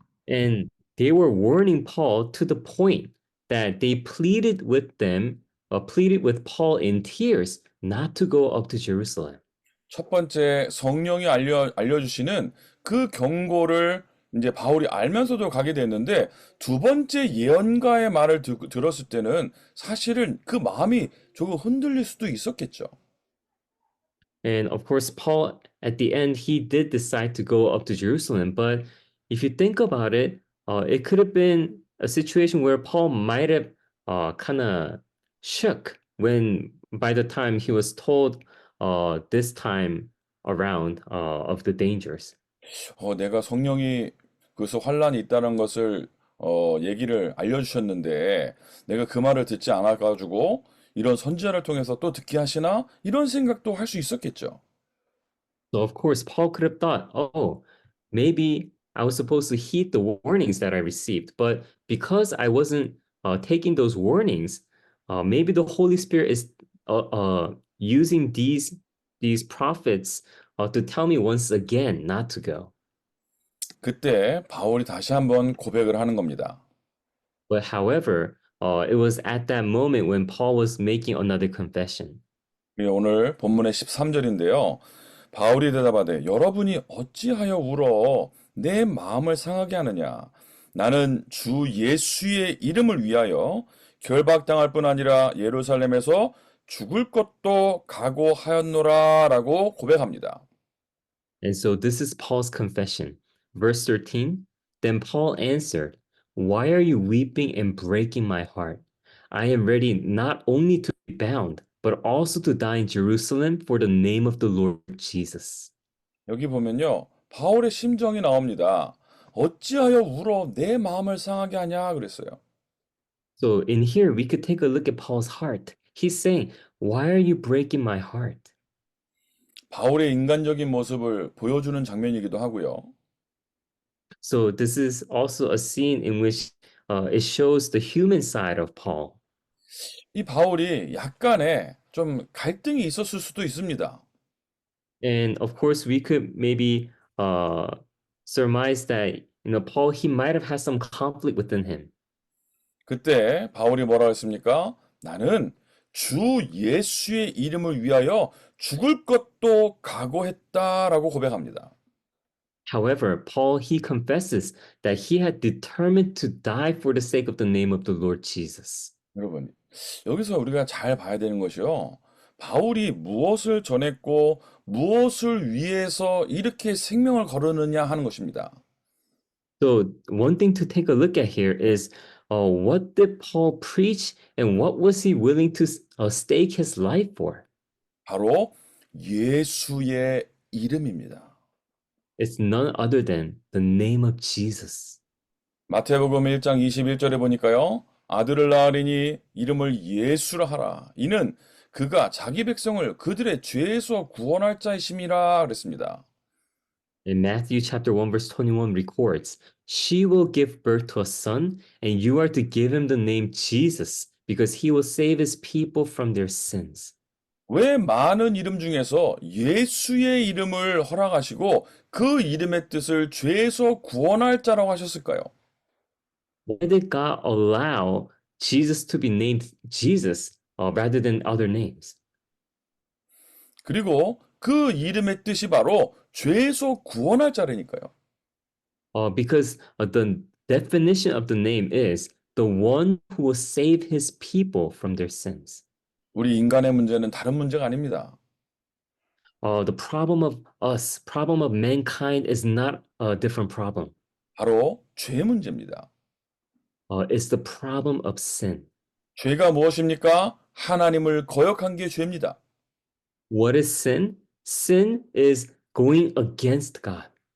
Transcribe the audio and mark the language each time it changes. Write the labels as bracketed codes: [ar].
[en] And they were warning Paul to the point that they pleaded with Paul in tears not to go up to Jerusalem. [ko] 첫 번째 성령이 알려주시는 그 경고를 이제 바울이 알면서도 가게 됐는데 두 번째 예언가의 말을 들었을 때는 사실은 그 마음이 조금 흔들릴 수도 있었겠죠. [en] And of course, Paul, at the end, he did decide to go up to Jerusalem. But if you think about it, it could have been a situation where Paul might have kind of shook when, by the time he was told this time around of the dangers. [ko] 내가 성령이 그래서 환란이 있다는 것을 얘기를 알려주셨는데 내가 그 말을 듣지 않아가지고 이런 선지자를 통해서 또 듣게 하시나? 이런 생각도 할 수 있었겠죠. [en] So of course, Paul could have thought, oh, maybe I was supposed to heed the warnings that I received, but because I wasn't taking those warnings, maybe the Holy Spirit is using these prophets to tell me once again not to go. [ko] 그때 바울이 다시 한번 고백을 하는 겁니다. [en] But however, it was at that moment when Paul was making another confession. [ko] 오늘 본문의 13절인데요. 바울이 대답하되 여러분이 어찌하여 울어 내 마음을 상하게 하느냐. 나는 주 예수의 이름을 위하여 결박당할 뿐 아니라 예루살렘에서 죽을 것도 각오하였노라 라고 고백합니다. [en] And so this is Paul's confession. Verse 13, then Paul answered, why are you weeping and breaking my heart? I am ready not only to be bound, but also to die in Jerusalem for the name of the Lord Jesus. [ko] 여기 보면요. 바울의 심정이 나옵니다. 어찌하여 울어 내 마음을 상하게 하냐 그랬어요. [en] So in here, we could take a look at Paul's heart. He's saying, why are you breaking my heart? [ko] 바울의 인간적인 모습을 보여주는 장면이기도 하고요. [en] So this is also a scene in which it shows the human side of Paul. [ko] 이 바울이 약간의 좀 갈등이 있었을 수도 있습니다. [en] And of course, we could maybe surmise that, Paul, he might have had some conflict within him. [ko] 그때 바울이 뭐라 했습니까? 나는 주 예수의 이름을 위하여 죽을 것도 각오했다라고 고백합니다. [en] However, Paul, he confesses that he had determined to die for the sake of the name of the Lord Jesus. [ko] 여러분, 여기서 우리가 잘 봐야 되는 것이요. 바울이 무엇을 전했고 무엇을 위해서 이렇게 생명을 거르느냐 하는 것입니다. [en] So one thing to take a look at here is what did Paul preach and what was he willing to stake his life for? [ko] 바로 예수의 이름입니다. [en] It's none other than the name of Jesus. [ko] 마태복음 1장 21절에 보니까요. 아들을 낳으리니 이름을 예수라 하라. 이는 그가 자기 백성을 그들의 죄에서 구원할 자이심이라 그랬습니다. [en] In Matthew chapter 1 verse 21 records, she will give birth to a son and you are to give him the name Jesus because he will save his people from their sins. [ko] 왜 많은 이름 중에서 예수의 이름을 허락하시고 그 이름의 뜻을 죄에서 구원할 자라고 하셨을까요? [en] Why did God allow Jesus to be named Jesus rather than other names? [ko] 그리고 그 이름의 뜻이 바로 죄에서 구원할 자라니까요. [en] Because the definition of the name is the one who will save his people from their sins. [ko] 우리 인간의 문제는 다른 문제가 아닙니다. [en] The problem of us, problem of mankind is not a different problem. [ko] 바로 죄 문제입니다. [en] It's the problem of sin. [ko] 죄가 무엇입니까? 하나님을 거역한 게 죄입니다. [en] What is sin? Sin is going against God.